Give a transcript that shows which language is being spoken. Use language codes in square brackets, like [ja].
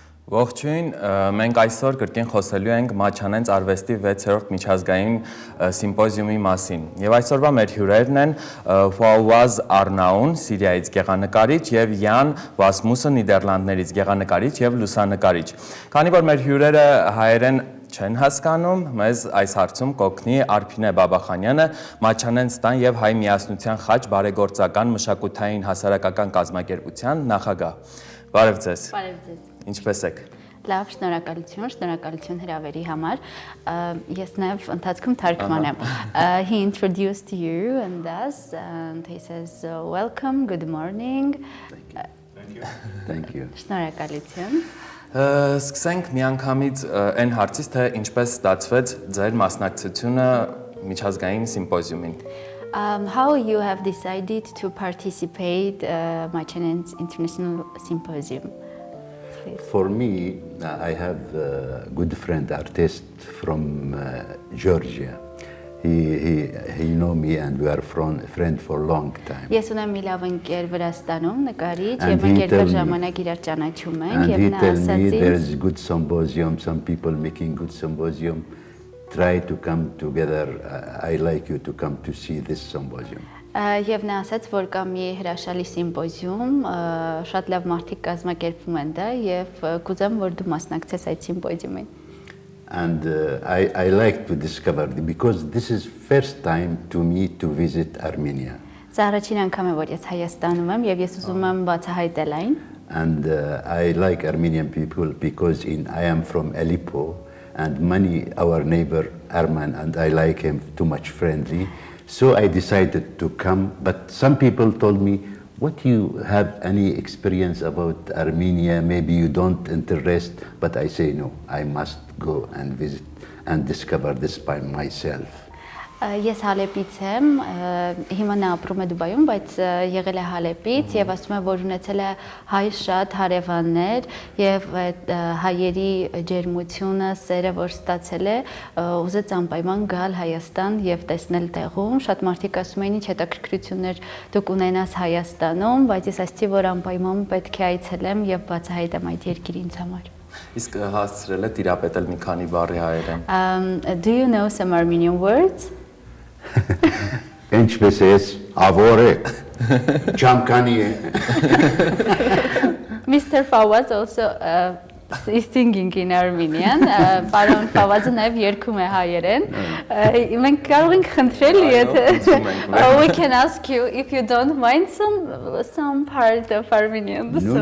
[hy] Ողջույն, մենք այսօր կրկին խոսելու ենք Մաչանենց արվեստի վեցերորդ միջազգային սիմպոզիումի մասին։ Եվ այսօրվա մեր հյուրերն են Ֆավազ Առնաուն, Սիրիայից գեղանկարիչ եւ Յան Վասմուսը Նիդերլանդներից գեղանկարիչ եւ լուսանկարիչ։ Քանի որ մեր հյուրերը հայերեն չեն հասկանում, մեզ այս հարցում կօգնի Արփինե Բաբախանյանը, Մաչանենց տան եւ հայ միասնության խաչ բարեգործական մշակութային հասարակական կազմակերպության նախագահ։ Բարև ձեզ։ Բարև ձեզ։ Ինչպե՞ս եք։ Լավ, շնորհակալություն հրավերի համար։ Ես նաև ընթացքում թարգման եմ։ [en] He introduced you and us and he says welcome, good morning. Thank you. [hy] Շնորհակալություն։ Սկսենք միանգամից այն հարցից, թե ինչպես ստացվեց ձեր մասնակցությունը միջազգային սիմպոզիումին։ [en] How you have decided to participate Machannents International Symposium? For me, I have a good friend, artist from Georgia. He know me and we are friend for a long time. [hy] Ես ունեմ մի լավ ընկեր Վրաստանում, նկարիչ, եւ մենք երկար ժամանակ իրար ճանաչում ենք եւ նա ասաց ինձ [en] there is good symposium, some people making good symposium. Try to come together. I like you to come to see this symposium. [hy] Եվ նա ասաց, որ կա մի հրաշալի սիմպոզիում, շատ լավ մարդիկ կազմակերպում են դա եւ կուզեմ, որ դու մասնակցես այդ սիմպոզիումին։ [en] And I like to discover because this is first time to me to visit Armenia. [hy] Սա առաջին անգամ է, որ ես Հայաստանում եմ եւ ես ուզում եմ բացահայտել այն։ [en] And I like Armenian people because I am from Aleppo and many our neighbor Arman and I like him too much friendly. So I decided to come, but some people told me, what you have any experience about Armenia, maybe you don't interest, but I say no, I must go and visit and discover this by myself. [hy] Ես Հալեպից եմ, հիմա նա ապրում է Դուբայում, բայց եղել է Հալեպից եւ ասում է, որ ունեցել է հայ շատ հարևաններ եւ հայերի ջերմությունը, սերը, որ ստացել է, ուզեց անպայման գալ Հայաստան եւ տեսնել տեղում։ Շատ մարդիկ ասում էին, ինչ հետաքրքրություններ դուք ունենաս Հայաստանում, բայց ես ասացի, որ անպայման պետք է այցելեմ եւ բացահայտեմ այդ երկիրը ինձ համար։ Իսկ հասցրել եք տիրապետել մի քանի բառի հայերեն։ [en] Do you know some Armenian words? Ինչպես ես ավորե ճամկանի է Mr. Fawaz also is singing in Armenian. [hy] Պարոն Ֆավազը նաև երգում է հայերեն։ Մենք կարող ենք խնդրել, եթե [en] we can ask you if you don't mind some part of Armenian.